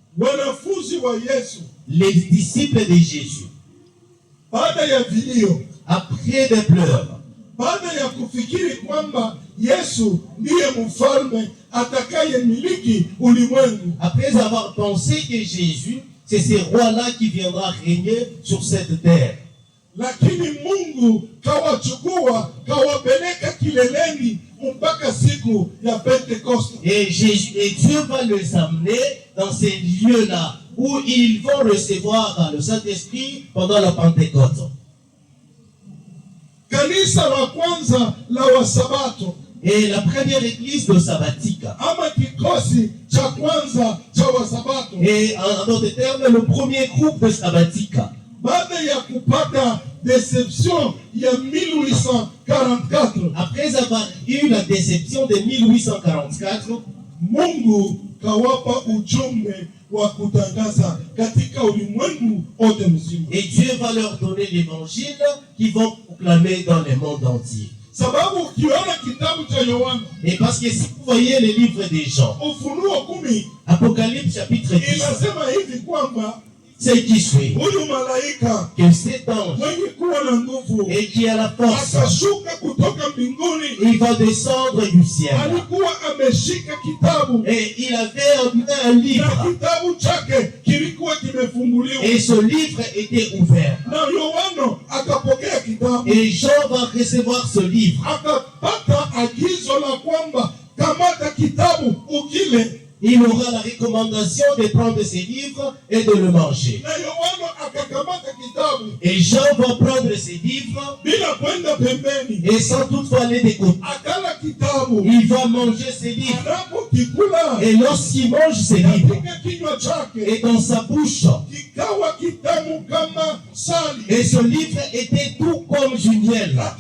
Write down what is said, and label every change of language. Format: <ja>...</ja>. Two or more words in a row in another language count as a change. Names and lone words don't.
<fr>Les disciples de Jésus, après des pleurs, après avoir pensé que Jésus, c'est ce roi-là qui viendra régner sur cette terre.</fr> <sw>Lakini Mungu kawachukua kawapeleka kileleni mpaka siku ya Pentecoste.</sw> <fr>Et Dieu va les amener dans ces lieux-là où ils vont recevoir le Saint-Esprit pendant la Pentecôte.</fr> <sw>Kanisa la kwanza la Wasabato,</sw> <fr>et la première église de sabbatique, et en d'autres termes le premier groupe de sabbatique, après avoir eu la déception de 1844,</fr> <sw>Mungu kawapa ujumbe wa kutangaza katika ulimwengu wote mzima.</sw> <fr>Et Dieu va leur donner l'évangile qu'ils vont proclamer dans le monde entier.</fr> <sw>Sababu ukiona kitabu cha Yohana,</sw> <fr>et parce que si vous voyez les livres des gens,</fr> <sw>Ufunuo 10,</sw> <fr>Apocalypse chapitre 10,</fr> <sw>inasema hivi kwamba</sw> <fr>c'est qui suit</fr> <sw>huyu malaika</sw> <fr>que cet ange</fr> <sw>mwenye kuwa na nguvu</sw> <fr>et qui a la force,</fr> <sw>akashuka kutoka mbinguni,</sw> <fr>il va descendre du ciel.</fr> <sw>Alikuwa ameshika kitabu,</sw> <fr>et il avait un livre,</fr> <sw>na kitabu chake kilikuwa kimefunguliwa,</sw> <fr>et ce livre était ouvert.</fr> <sw>Na Yohana akapokea kitabu,</sw> <fr>et Jean va recevoir ce livre,</fr> <sw>akapata agizo la kwamba kamata kitabu ukile.</sw> <fr>Il aura la recommandation de prendre ses livres et de le manger. Et Jean va prendre ses livres et sans toutefois aller de côté. Il va manger ses livres. Et lorsqu'il mange ses livres, et dans sa bouche, et ce livre était tout comme du miel.</fr>